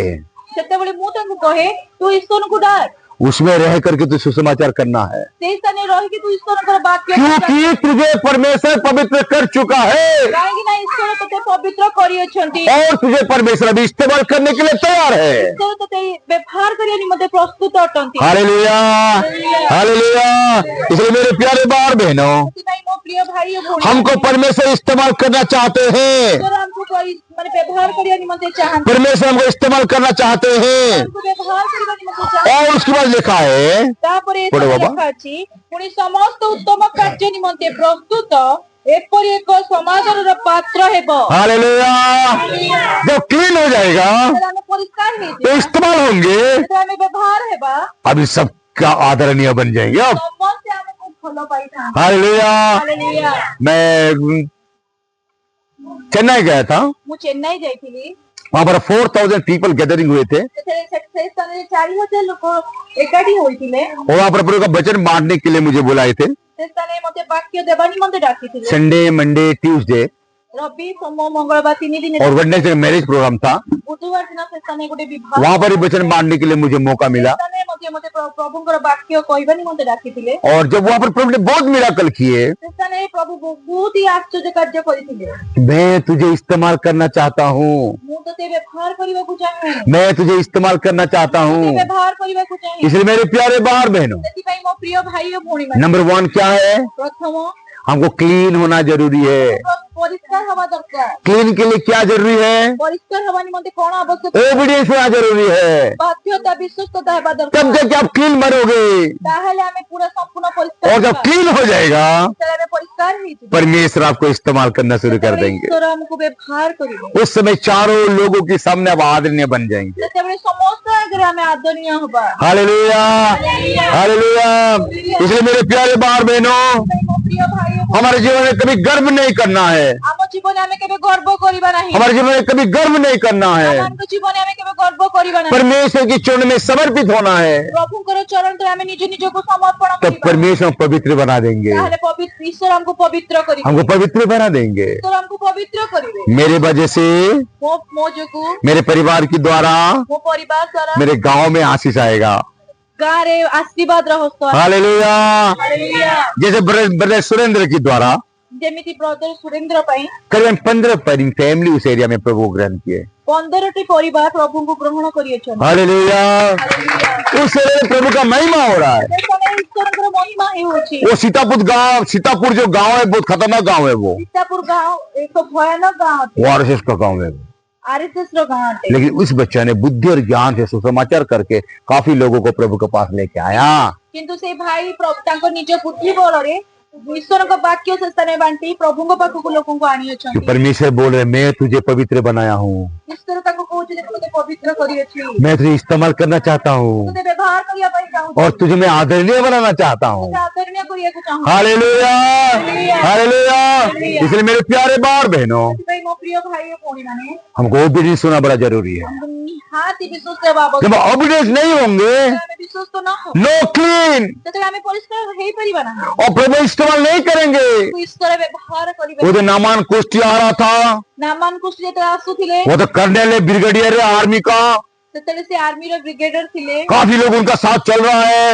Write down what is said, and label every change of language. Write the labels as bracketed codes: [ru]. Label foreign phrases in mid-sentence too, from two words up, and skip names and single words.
[or] ସେତେବେଳେ ମୁଁ ତାଙ୍କୁ କହେ ତୁ ଈଶ୍ୱରଙ୍କୁ ଡାକ। [hi] उसमें रह करके तू सुसमाचार करना है, [or] ସେଇ ସ୍ଥାନରେ ରହିକି ତୁ ଈଶ୍ୱରଙ୍କର ବାକ୍ୟ [hi] क्योंकि तुझे परमेश्वर पवित्र कर चुका है [or] କାହିଁକି ନା ଈଶ୍ୱର ତତେ ପବିତ୍ର କରିଅଛନ୍ତି। [hi] और तुझे परमेश्वर अभी इस्तेमाल करने के लिए तैयार है। [or] ଈଶ୍ୱର ତତେ ବ୍ୟବହାର କରିବା ନିମନ୍ତେ ପ୍ରସ୍ତୁତ ଅଟନ୍ତି। [hi] हालेलुया, हालेलुया। इसलिए मेरे प्यारे भाई बहनों, [or] ସେଥିପାଇଁ ମୋ ପ୍ରିୟ ଭାଇ ଓ ଭଉଣୀ [hi] हमको परमेश्वर इस्तेमाल करना चाहते हैं, [or] ଈଶ୍ୱର ଆମକୁ ମାନେ ବ୍ୟବହାର କରିବା ନିମନ୍ତେ ଚାହାନ୍ତି। [hi] परमेश्वर हमको इस्तेमाल करना चाहते हैं। [or] ଆମକୁ ବ୍ୟବହାର କରିବା ନିମନ୍ତେ ଚାହାନ୍ତି। [hi] और उसके बाद लिखा है, [or] ତାପରେ ପଢ ବାବା। ଲେଖା ଅଛି ପୁଣି ସମସ୍ତ ଉତ୍ତମ କାର୍ଯ୍ୟ ନିମନ୍ତେ ପ୍ରସ୍ତୁତ ଏପରି ଏକ ସମାଦରର ପାତ୍ର ହେବ। [hi] हालेलुया। जब क्लीन हो जाएगा [or] ଯେତେବେଳେ ଆମେ ପରିଷ୍କାର [hi] तो [or] ହେଇଯିବା, [hi] इस्तेमाल होंगे, [or] ଯେତେବେଳେ ଆମେ ବ୍ୟବହାର ହେବା [hi] अभी सबका आदरणीय बन जाएंगे। अब [or] ସମସ୍ତେ ଆମକୁ ଭଲ ପାଇଥାନ୍ତି। [hi] हालेलुया। [or] ହାଲେଲୁୟା। [hi] मैं चेन्नई गया था, [or] ମୁଁ ଚେନ୍ନାଇ ଯାଇଥିଲି। [hi] वहां पर 4000 [en] people gathering [hi] हुए थे [or] ସେଠାରେ ସେ ସ୍ଥାନରେ 4000 ଲୋକ ଏକାଠି ହୋଇଥିଲେ। [hi] और वहां पर प्रभु का वचन बांटने के लिए मुझे बुलाए थे। [or] ସେ ସ୍ଥାନରେ ମତେ ବାକ୍ୟ ଦେବା ନିମନ୍ତେ ଡାକିଥିଲେ। [en] Sunday, Monday, Tuesday [or] ରବି ସୋମ ମଙ୍ଗଳବାର 3 ଦିନ [hi] और [en] Wednesday marriage program [hi] था। [or] ବୁଧବାର ଦିନ ସେ ସ୍ଥାନରେ ଗୋଟେ ବିବାହ [hi] वहां पर ही वचन बांटने के लिए मुझे मौका मिला [or] ସ୍ଥାନରେ ମଧ୍ୟ ମତେ ପ୍ରଭୁଙ୍କର ବାକ୍ୟ କହିବା ନିମନ୍ତେ ଡାକିଥିଲେ। [hi] और जब वहां पर प्रभु ने बहुत मिराकल किए, [or] ସେ ସ୍ଥାନରେ ପ୍ରଭୁ ବହୁତ ହି ଆଶ୍ଚର୍ଯ୍ୟ କାର୍ଯ୍ୟ କରିଥିଲେ। [hi] मैं तुझे इस्तेमाल करना चाहता हूँ, [or] ମୁଁ ତତେ ବ୍ୟବହାର କରିବାକୁ ଚାହେଁ। [hi] मैं तुझे इस्तेमाल करना चाहता [or] ତତେ [hi] हूँ। [or] ବ୍ୟବହାର କରିବାକୁ ଚାହେଁ। [hi] इसलिए मेरे प्यारे भाई बहनों, [or] ସେଥିପାଇଁ ମୋ ପ୍ରିୟ ଭାଇ ଓ ଭଉଣୀମାନେ [hi] नंबर 1 क्या है? [or] ପ୍ରଥମ [hi] हमको क्लीन होना जरूरी है। [or] ପରିଷ୍କାର ହେବା ଦରକାର। [hi] क्लीन के लिए क्या जरूरी है? [or] ପରିଷ୍କାର ହେବା ନିମନ୍ତେ କଣ ଆବଶ୍ୟକ? [hi] ओबीडियंस होना जरूरी है। [or] ବାଧ୍ୟତା ବିଶ୍ୱସ୍ତତା ହେବା [hi] तब [or] ଦରକାର। [hi] जाके आप क्लीन बनोगे [or] ତାହେଲେ ଆମେ ପୁରା ସମ୍ପୂର୍ଣ୍ଣ ପରିଷ୍କାର [hi] और जब [or] ହେବା। [hi] क्लीन हो जाएगा [or] ଯେତେବେଳେ ଆମେ ପରିଷ୍କାର ହେଇଯିବା, [hi] परमेश्वर आपको इस्तेमाल करना शुरू कर [or] ସେତେବେଳେ [hi] देंगे। [or] ଈଶ୍ୱର ଆମକୁ ବ୍ୟବହାର କରିବେ। [hi] उस समय चारों लोगों के सामने आप आदरणीय बन जाएंगे। [or] ସେତେବେଳେ ସମସ୍ତ ଆଗରେ ଆମେ ଆଦରଣୀୟ ହେବା। [hi] हालेलुया, हालेलुया। इसलिए मेरे प्यारे भाई बहनों, [or] ସେଥିପାଇଁ ମୋ ପ୍ରିୟ ଭାଇ ଓ ଭଉଣୀ, [hi] हमारे जीवन में कभी गर्व नहीं करना है, [or] ଆମ ଜୀବନରେ ଆମେ କେବେ ଗର୍ବ କରିବା ନାହିଁ। [hi] हमारे जीवन में कभी गर्व नहीं करना है। [or] ଆମମାନଙ୍କ ଜୀବନରେ ଆମେ କେବେ ଗର୍ବ କରିବା ନାହିଁ। [hi] परमेश्वर की चरण में समर्पित होना है, [or] ପ୍ରଭୁଙ୍କର ଚରଣରେ ଆମେ ନିଜ ନିଜକୁ ସମର୍ପଣ [hi] तब [or] କରିବା। [hi] परमेश्वर पवित्र बना देंगे, [or] ତାହେଲେ ପବିତ୍ର ଈଶ୍ୱର ଆମକୁ ପବିତ୍ର କରିବେ। [hi] हमको पवित्र बना देंगे। [or] ଈଶ୍ୱର ଆମକୁ ପବିତ୍ର କରିବେ। [hi] मेरे वजह से, [or] ମୋ ଯୋଗୁ, [hi] मेरे परिवार के द्वारा [or] ମୋ ପରିବାର ଦ୍ୱାରା [hi] मेरे गांव में आशीष आएगा। [or] ଗାଁରେ ଆଶୀର୍ବାଦର ହସ୍ତ ଆସିବ। [hi] हालेलुया। [or] ହାଲେଲୁୟା। [hi] जैसे ब्रदर सुरेंद्र के द्वारा [or] ଯେମିତି ବ୍ରଦର ସୁରେନ୍ଦ୍ର ପାଇଁ [hi] करीबन 15 फैमिली उस एरिया में प्रभु को ग्रहण किए। [or] 15ଟି ପରିବାର ପ୍ରଭୁଙ୍କୁ ଗ୍ରହଣ କରିଅଛନ୍ତି। [hi] हालेलुया। [or] ହାଲେଲୁୟା। [hi] उस एरिया में प्रभु का महिमा हो रहा है। [or] ସେ ସମୟରେ ଈଶ୍ୱରଙ୍କର ମହିମା ହେଉଅଛି। [hi] वो सीतापुर जो गांव है बहुत खतरनाक गांव है वो [or] ସୀତାପୁର ଗାଁ ଏକ ଭୟାନକ ଗାଁ ଅଟେ। [hi] आरएसएस का गांव है वो। [or] RSS ର ଗାଁ ଅଟେ। [hi] लेकिन उस बच्चा ने बुद्धि और ज्ञान से सुसमाचार करके काफी लोगों को प्रभु के पास लेके आया। [or] କିନ୍ତୁ ସେ ଭାଇ ତାଙ୍କ ନିଜ ବୁଦ୍ଧି ବଳରେ ଈଶ୍ୱରଙ୍କ ବାକ୍ୟ ସେ ସ୍ଥାନରେ ବାଣ୍ଟି ପ୍ରଭୁଙ୍କ ପାଖକୁ ଲୋକଙ୍କୁ ଆଣିଅଛନ୍ତି। [hi] परमेश्वर बोल रहे मैं तुझे पवित्र बनाया हूँ, [or] ଈଶ୍ୱର ତାଙ୍କୁ କହୁଛି ଯେ ତତେ ପବିତ୍ର କରିଅଛି। [hi] मैं तुझे इस्तेमाल करना चाहता हूँ [or] ତତେ ବ୍ୟବହାର କରିବା ପାଇଁ ଚାହୁଁଛି। [hi] और तुझे मैं आदरणीय बनाना चाहता हूँ। [or] ତତେ ଆଦରଣୀୟ କରିବାକୁ ଚାହୁଁଛି। [hi] हालेलुया, हालेलुया। इसलिए मेरे प्यारे भाई बहनों, [or] ସେଥିପାଇଁ ମୋ ପ୍ରିୟ ଭାଇ ଓ ଭଉଣୀମାନେ [hi] हमको ओबीडियंस होना बड़ा जरूरी है। [or] ଆମକୁ ନିହାତି ବିଶ୍ୱସ୍ତ ହେବା ଆବଶ୍ୟକ। [hi] जब ओबीडियंस नहीं होंगे, [or] ଆମେ ବିଶ୍ୱସ୍ତ ନ ହଉ [en] no clean, [or] ସେତେବେଳେ ଆମେ ପରିଷ୍କାର ହେଇପାରିବା ନାହିଁ। [hi] और प्रभु इस्तेमाल नहीं करेंगे। [or] ଈଶ୍ୱର ବ୍ୟବହାର କରିବେ। [hi] वो जो नामान कुश्ती आ रहा था, [or] ନାମାନ କୁଷ୍ଠ ଯେତେବେଳେ ଆସୁଥିଲେ [hi] वो तो कर्नल है, ब्रिगेडियर है आर्मी का, [or] ସେତେବେଳେ ସେ ଆର୍ମିର ବ୍ରିଗେଡିୟର ଥିଲେ। [hi] काफी लोग उनका साथ चल रहा है।